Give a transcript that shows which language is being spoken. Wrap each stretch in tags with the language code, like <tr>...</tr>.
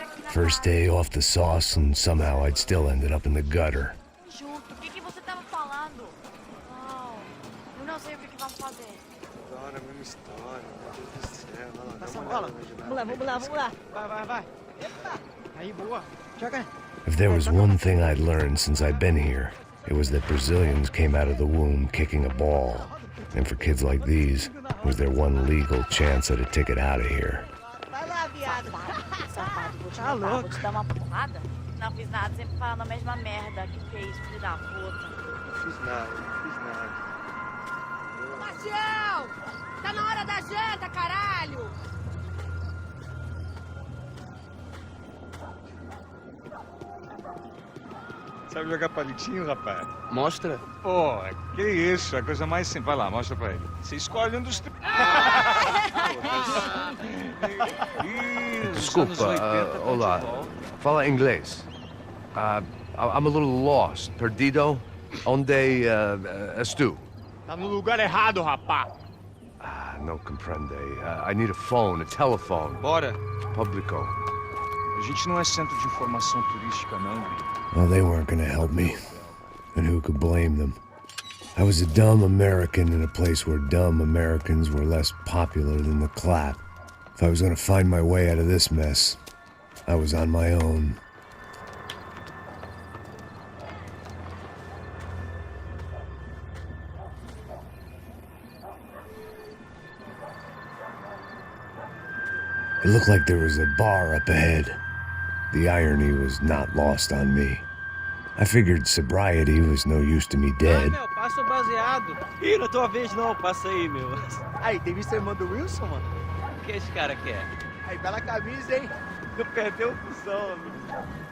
<en>First day off the sauce, and somehow I'd still ended up in the gutter.</en> <pt>O que você tava falando? Não, eu não sei o que vamos fazer. História, mesma história. Meu Deus do céu. Passa a bola. Vamos lá. Vai. Epa. Aí, boa. Joga.</pt> <en>If there was one thing I'd learned since I'd been here, it was that Brazilians came out of the womb kicking a ball. And for kids like these, it was their one legal chance at a ticket out of here.</en> <pt>Vai lá, viado. Tá louco. Vou te dar uma porrada? Não fiz nada, sempre falando a mesma merda. Que fez, filho da puta. Não fiz nada. Marcial! Tá na hora da janta, caralho! Sabe jogar palitinho, rapaz? Mostra. Pô, que isso, é a coisa mais simples. Vai lá, mostra pra ele. Você escolhe um dos três. Desculpa, olá. Fala inglês.</pt> <en>I'm a little lost.</en> <pt>Perdido? Onde estou? Tá no lugar errado, rapá. Não compreende.</pt> <en>I need a phone, a telephone.</en> <pt>Bora. Publico. A gente não é centro de informação turística, não.</pt> <en>Well, they weren't gonna help me. And who could blame them? I was a dumb American in a place where dumb Americans were less popular than the clap. If I was gonna find my way out of this mess, I was on my own. It looked like there was a bar up ahead. The irony was not lost on me. I figured sobriety was no use to me dead.</en> <pt>Meu, passa o baseado. Ih, não é tua vez não, passa aí, meu. Aí, tem visto a irmã do Wilson, mano? O que esse cara quer? Aí, bela camisa, hein? Não perdeu o cuzão, amigo.</pt>